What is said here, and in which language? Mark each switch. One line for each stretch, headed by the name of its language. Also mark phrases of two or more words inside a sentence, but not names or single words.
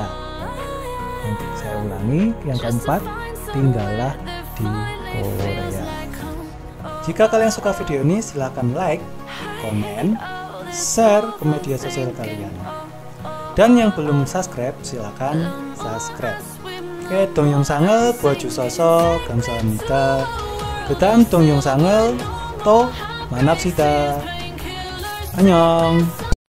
Indonesian: Saya ulangi, yang keempat, tinggallah di Korea. Jika kalian suka video ini, silahkan like, komen, share ke media sosial kalian. Dan yang belum subscribe, silahkan subscribe. Oke,
Korean: 동영상을 보여주셔서 감사합니다. 그다음 동영상을 또 만납시다. 안녕.